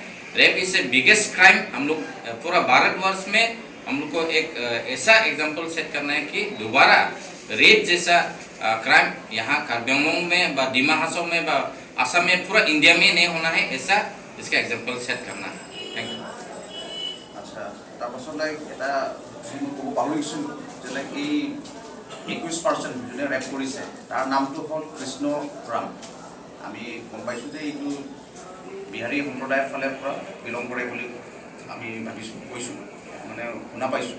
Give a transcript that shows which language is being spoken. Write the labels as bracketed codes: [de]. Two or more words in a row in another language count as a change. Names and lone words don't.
[en] rape is a biggest crime. [hi] हम लोग पूरा भारतवर्ष में हम लोग को एक ऐसा एग्जाम्पल सेट करना है कि दोबारा रेप जैसा क्राइम यहाँ कार्बी आंगलों में व डिमा हासाओ में व आसाम में पूरा इंडिया में नहीं होना है, ऐसा इसका एग्जाम्पल सेट करना है। [en] thank you. [as] আচ্ছা, তাৰপাছত এটা মই ক'ব পাহৰিছোঁ যে এই 21% যোনে ৰেপ কৰিছে তাৰ নামটো হ'ল কৃষ্ণ ৰাম। আমি গম পাইছোঁ যে এইটো বিহাৰী সম্প্ৰদায়ৰ ফালৰ পৰা বিলং কৰে বুলি আমি ভাবিছোঁ, কৈছোঁ, মানে শুনা পাইছোঁ।